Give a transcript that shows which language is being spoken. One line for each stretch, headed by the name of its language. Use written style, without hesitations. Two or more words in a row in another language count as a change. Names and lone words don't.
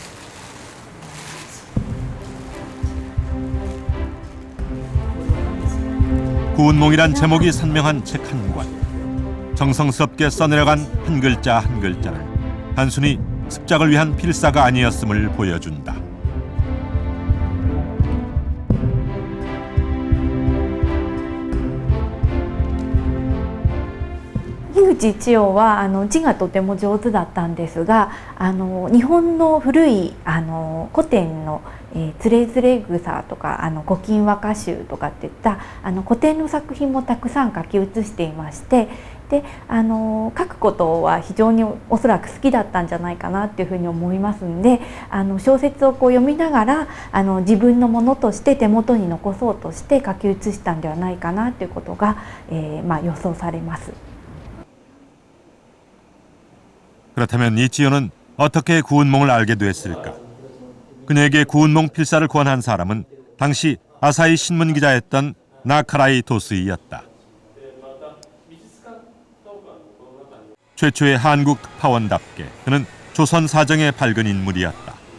Korean: 구운몽이란 제목이 선명한 책 한 권. 정성스럽게 써내려간 한 글자 한 글자는 단순히 습작을 위한 필사가 아니었음을 보여준다.
Japanese: 樋口一葉は字がとても上手だったんですが、日本の古い古典のつれづれ草とか古今和歌集とかっていった古典の作品もたくさん書き写していまして、で書くことは非常におそらく好きだったんじゃないかなっていうふうに思いますんで、小説をこう読みながら自分のものとして手元に残そうとして書き写したんではないかなということが、予想されます。
Korean: 그렇다면 이치요는 어떻게 구운몽을 알게 됐을까? 그녀에게 구운몽 필사를 권한 사람은 당시 아사히 신문 기자였던 나카라이 도스이였다. 최초의 한국 특파원답게 그는 조선 사정에 밝은 인물이었다.